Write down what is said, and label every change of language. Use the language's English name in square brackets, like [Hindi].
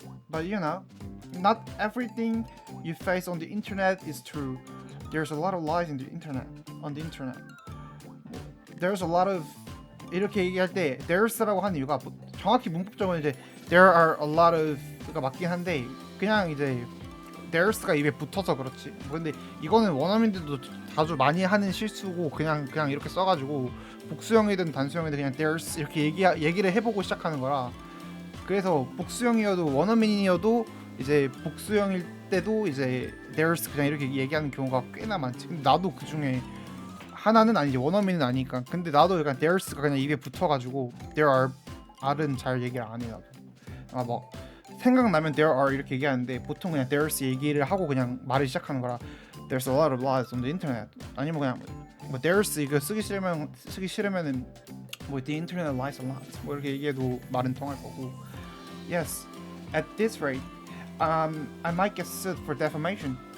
[English] But you know, not everything you face on the internet is true. There's a lot of lies in the internet. On the internet, there's a lot of [Korean] 이렇게 얘기할 때 there's라고 하는 이유가 정확히 문법적으로 이제 there are a lot of가 맞긴 한데 그냥 이제 there's가 입에 붙어서 그렇지. 근데 이거는 원어민들도 자주 많이 하는 실수고 그냥 이렇게 써가지고 복수형이든 단수형이든 그냥 there's 이렇게 얘기를 해보고 시작하는 거라. 그래서 복수형이어도 원어민이어도 이제 복수형일 때도 이제 there's 그냥 이렇게 얘기하는 경우가 꽤나 많지. 근데 나도 그 중에 하나는 아니지, 원어민은 아니니까. 근데 나도 약간 there's가 그냥 입에 붙어가지고 there are은 잘 얘기를 안 해. 나도 뭐 생각나면 there are 이렇게 얘기하는데 보통 그냥 there's 얘기를 하고 그냥 말을 시작하는 거라. [English] There's a lot of lies on the internet. [Korean] 아니면 그냥 뭐 there's 이거 쓰기 싫으면은 뭐 [English] the internet lies a lot [Korean] 뭐 이렇게 얘기해도 말은 통할 거고. [English] Yes, at this rate, I might get sued for defamation.